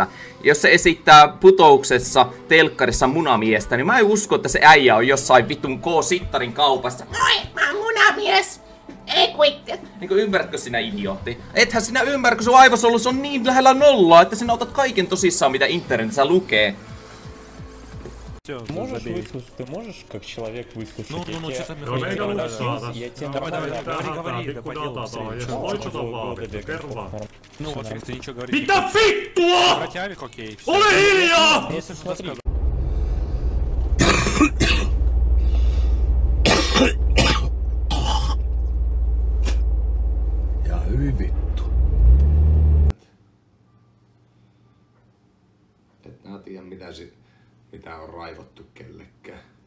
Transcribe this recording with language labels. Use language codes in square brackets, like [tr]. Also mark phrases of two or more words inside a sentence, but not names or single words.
[fi] Jos se esittää putouksessa telkkarissa munamiestä, niin mä en usko, että se äijä on jossain vitun K-sittarin kaupassa. Moi, mä oon munamies! Ei kuitte! Niinku ymmärrätkö sinä idiootti? Ethän sinä ymmärrä, sun aivosolus on niin lähellä nollaa, että sinä otat kaiken tosissaan, mitä internetissä lukee. [ru] Можешь выслушать, ты можешь как человек выслушать? Ну, что-то я тебе говори, Ну, вот, если ты ничего говоришь. [fi] Mitä vittua?! [ru] Противник, окей. [fi] Ole hiljaa! Ja hyvin vittu. Et mä tiedä mitä on raivottu kellekään.